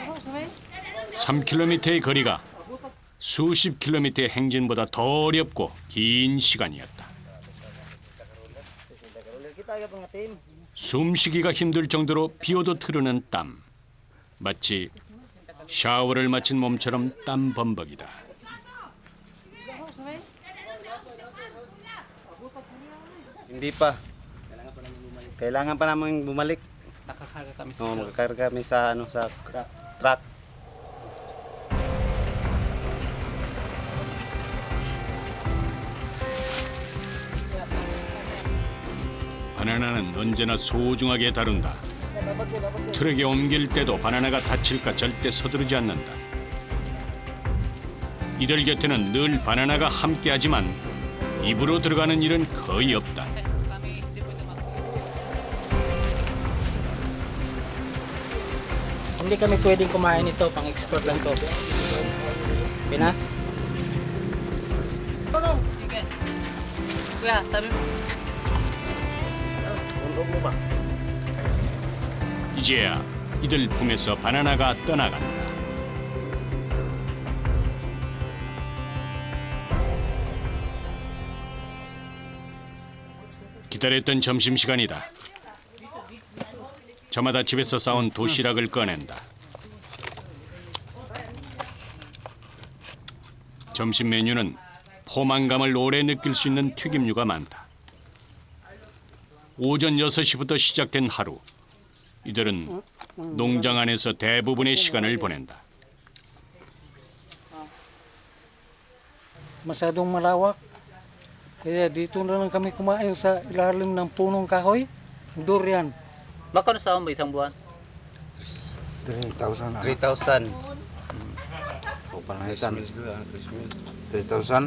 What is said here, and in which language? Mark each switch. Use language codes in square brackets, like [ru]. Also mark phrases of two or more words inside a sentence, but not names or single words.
[ko] 3km의 거리가 수십 킬로미터의 행진보다 더 어렵고 긴 시간이었다. 숨쉬기가 힘들 정도로 비오도 흐르는 땀. 마치 샤워를 마친 몸처럼 땀 범벅이다. [tl] Hindi pa. Kailangan pa namin bumalik. Nakakarga kami Oo, magkakarga kami sa sa truck. [ko] 바나나는 언제나 소중하게 다룬다. 트럭에 옮길 때도 바나나가 다칠까 절대 서두르지 않는다. 이들 곁에는 늘 바나나가 함께하지만 입으로 들어가는 일은 거의 없다. [tl] Hindi kami pwedeng kumain ito, pang-export lang to. Pina? Sige. Kuya, sabi mo. [ko] 이제야 이들 품에서 바나나가 떠나간다. 기다렸던 점심시간이다. 저마다 집에서 싸온 도시락을 꺼낸다. 점심 메뉴는 포만감을 오래 느낄 수 있는 튀김류가 많다. 오전 6시부터 시작된 하루. 이들은 농장 안에서 대부분의 시간을 보낸다. [tl] Masyadong malawak. Kaya dito na lang kami kumain sa ilalim ng punong kahoy, durian. Magkano sa mo isang buwan? 3,000. 3,000. Pangaitan. 3,000.